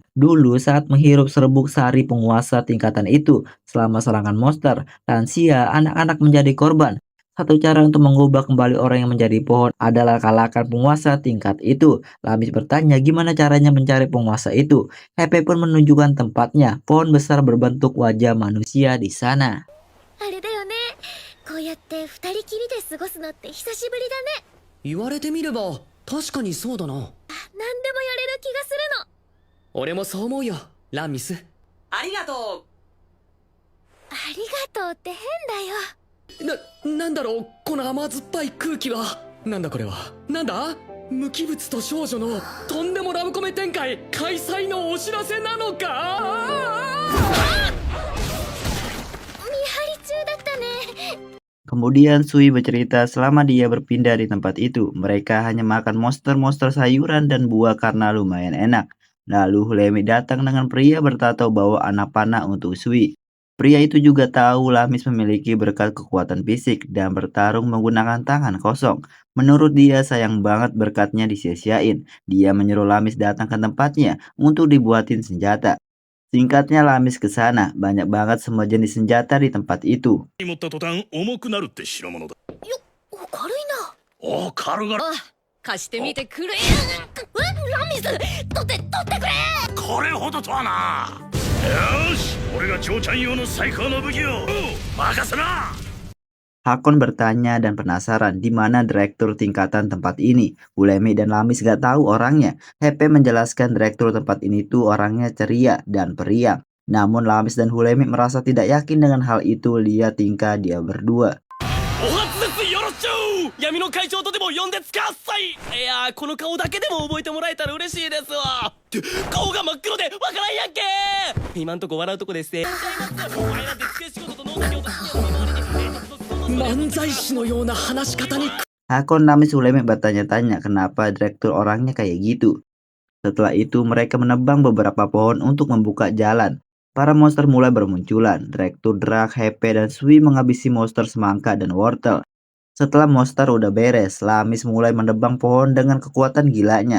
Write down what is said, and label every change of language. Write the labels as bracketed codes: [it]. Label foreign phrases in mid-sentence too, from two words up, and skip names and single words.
[id] Dulu saat menghirup serbuk sari penguasa tingkatan itu, selama serangan monster, lansia, anak-anak menjadi korban. Satu cara untuk mengubah kembali orang yang menjadi pohon adalah kalahkan penguasa tingkat itu. Lamis bertanya gimana caranya mencari penguasa itu. Hepe pun menunjukkan tempatnya, pohon besar berbentuk wajah manusia di sana. [ja] あれだよね。こうやって二人きりで過ごすのって久しぶりだね。言われてみれば確かにそうだな。何でもやれる気がするの。俺もそう思うよ、ラミス。ありがとありがとうって変だよ。なんだろうこの甘酸っぱい空気は。なんだこれは。なんだ無機物と少女のとんでもラブコメ展開開催のお知らせなのか。見張り中だったね。 [id] Kemudian Sui bercerita selama dia berpindah di tempat itu, mereka hanya makan monster-monster sayuran dan buah karena lumayan enak. Lalu Hulemi datang dengan pria bertato bawa anak panah untuk Sui. Pria itu juga tahu Lamis memiliki berkat kekuatan fisik dan bertarung menggunakan tangan kosong. Menurut dia sayang banget berkatnya disia-siain. Dia menyuruh Lamis datang ke tempatnya untuk dibuatin senjata. Singkatnya Lamis ke sana, banyak banget semua jenis senjata di tempat itu. [ja] 持った途端重くなるって代物だ。軽いな。お軽々。貸してみてくれ。ラミス、取ってくれ。これほどとはな。よし、俺が長ちゃん用の最高の武器を任せな。 [id] Hakon bertanya dan penasaran di mana direktur tingkatan tempat ini. Hulemi dan Lamis gak tahu orangnya. Hepe menjelaskan direktur tempat ini tuh orangnya ceria dan periang. Namun Lamis dan Hulemi merasa tidak yakin dengan hal itu lihat tingkah dia berdua. [ja] お初ですよろしゅう。闇の会長とでも呼んでつかっさい。いやこの顔だけでも覚えてもらえたら嬉しいですわ。って顔が真っ黒でわからんやんけ。今んとこ笑うとこですね。俺なんてつけ仕事と農作業と漫才師のような話し方に。 [id] Hakon, Lamis, Hulemi bertanya-tanya kenapa direktur orangnya kayak gitu. Setelah itu mereka menebang beberapa pohon untuk membuka jalan. Para monster mulai bermunculan. Direktur Drak, Hepe, dan Sui menghabisi monster semangka dan wortel. Setelah monster udah beres, Lamis mulai menebang pohon dengan kekuatan gilanya.